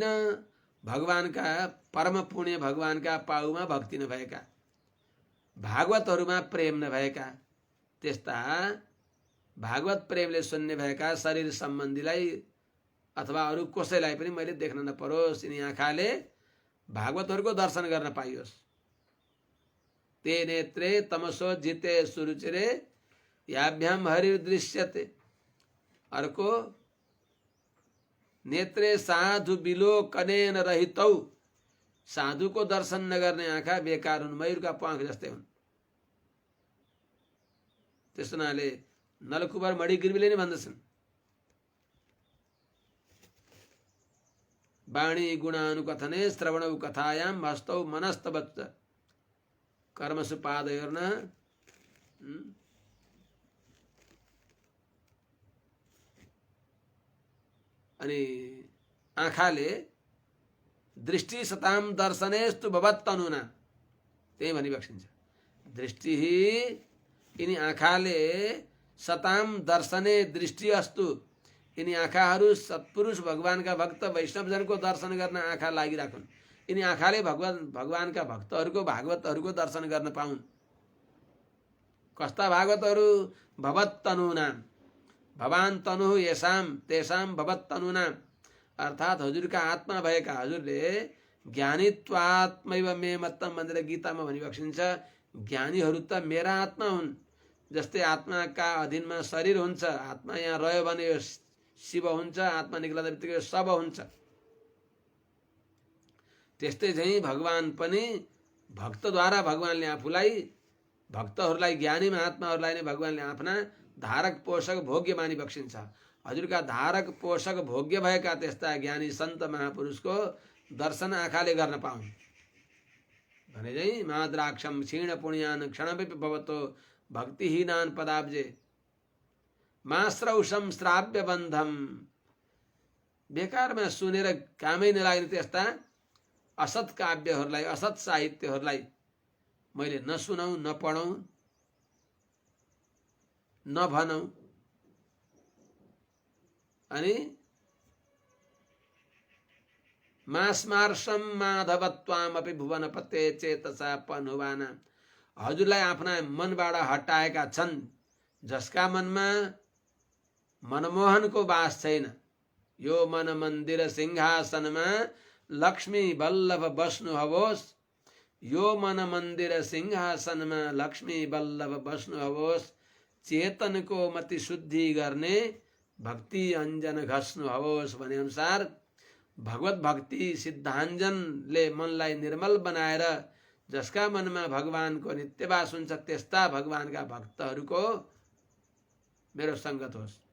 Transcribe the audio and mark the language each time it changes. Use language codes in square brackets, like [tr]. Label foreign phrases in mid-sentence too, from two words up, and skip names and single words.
[ne] भगवानका परम पुण्य भगवानका पाउमा भक्ति नभएका, भागवतहरूमा प्रेम नभएका, त्यस्ता भागवत प्रेमले शून्य भएका शरीर सम्बन्धीलाई अथवा अरू कसैलाई पनि मैले देख्न नपरोस्, यिनी आँखाले भागवतहरूको दर्शन गर्न पाइयोस्। [sa] ते नेत्रे तमसो जिते सुरुचिरे याभ्याम हरिर्दृश्यते, अर्को नेत्रे साधु विलोकनेन रहितौ, [ne] साधुको दर्शन नगर्ने आँखा बेकार हुन्, मयूरका प्वाँख जस्तै हुन्। त्यस हुनाले नलकुमार मणिग्रीवीले नै भन्दछन्, [sa] वाणी गुणानुकथने श्रवणौ कथायां हस्तौ मनस्तवच्च कर्मसु पादयोर्न। [ne] अनि आँखाले [sa] दृष्टि सताम दर्शनेस्तु भवत्तनुना, [ne] त्यही भनिबक्सिन्छ। [sa] दृष्टि [ne] यिनी आँखाले [sa] सताम दर्शने दृष्टि अस्तु, [ne] यिनी आँखाहरू सत्पुरुष भगवानका भक्त वैष्णवजनको दर्शन गर्न आँखा लागिराखुन्। यिनी आँखाले भगवानका भक्तहरूको भागवतहरूको दर्शन गर्न पाउन्। कस्ता भागवतहरू? [sa] भवत्तनुना, भवान तनु येषाम तेषाम भवत्तनुना, [ne] अर्थात् हजुरका आत्मा भएका, हजुरले [sa] ज्ञानीत्वात्मैव मे मत्तम [ne] भनेर गीतामा भनिबक्सिन्छ। ज्ञानीहरू त मेरा आत्मा हुन्। जस्तै आत्माका अधीनमा शरीर हुन्छ, आत्मा यहाँ रह्यो भने यो शिव हुन्छ, आत्मा निक्लँदा बित्तिकै यो शव हुन्छ। त्यस्तै चाहिँ भगवान पनि भक्तद्वारा भगवानले आफूलाई, भक्तहरूलाई, ज्ञानी महात्माहरूलाई नै भगवानले आफ्ना धारक पोषक भोग्य मानि बक्सिन्छ। हजुरका धारक पोषक भोग्य भएका त्यस्ता ज्ञानी सन्त महापुरुषको दर्शन आँखाले गर्न पाउन् भने चाहिँ [sa] माद्राक्षम क्षीण पुण्यान क्षणमपि भवतो भक्तिहीनान पदाब्जे माश्रौषम श्राव्य बन्धम। [ne] बेकारमा सुनेर कामै नलाग्ने त्यस्ता असत काव्यहरूलाई, असत साहित्यहरूलाई मैले नसुनाऊ, नपढौँ, नभनौँ। [sa] अनि मास्मार्षम माधवत्वामपि भुवनपते चेतसा पनुवाना, [ne] हजुरलाई आफ्ना मनबाट हटाएका छन्, जसका मनमा मनमोहनको वास छैन। यो मन मन्दिर सिंहासनमा लक्ष्मी बल्लभ बस्नु हवोस्, यो मन मन्दिर सिंहासनमा लक्ष्मी बल्लभ बस्नु हवोस्, चेतनको मति शुद्धि गर्ने भक्ति अञ्जन घस्नु हवोस् भने अनुसार भगवत भक्ति सिद्धाञ्जनले मनलाई निर्मल बनाएर जसका मनमा भगवानको नित्यवास हुन्छ त्यस्ता भगवानका भक्तहरूको मेरो संगत होस्।